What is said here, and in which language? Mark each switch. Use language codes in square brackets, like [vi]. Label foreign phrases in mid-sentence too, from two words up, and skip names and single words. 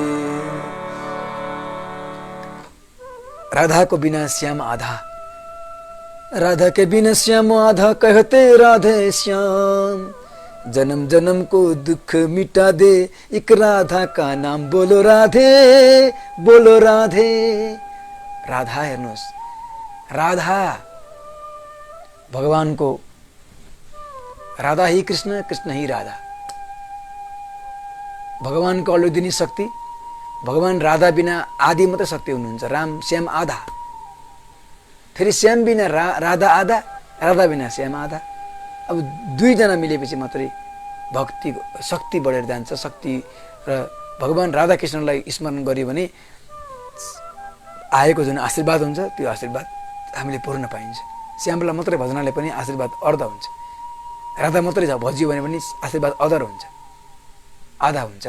[hi] राधा को बिना श्याम आधा, राधा के बिना श्याम आधा, कहते राधे श्याम। जन्म जन्म को दुख मिटा दे, एक राधा का नाम बोलो राधे बोलो राधे। [ne] राधा हेर्नुहोस्, राधा भगवान को, राधा ही कृष्ण, कृष्ण ही राधा। भगवान को अलौदिनी शक्ति, भगवान राधा बिना आदि मात्रै शक्ति हुनुहुन्छ। राम श्याम आधा, फेरि श्याम बिना राधा आधा, राधा बिना श्याम आधा। अब दुईजना मिलेपछि मात्रै भक्ति शक्ति बढेर जान्छ। शक्ति र भगवान राधा कृष्णलाई स्मरण गर्यो भने आएको जुन आशीर्वाद हुन्छ त्यो आशीर्वाद हामीले पूर्ण पाइन्छ। श्यामलाई मात्रै भजनाले पनि आशीर्वाद अर्ध हुन्छ, राधा मात्रै भजियो भने पनि आशीर्वाद अधर हुन्छ, आधा हुन्छ।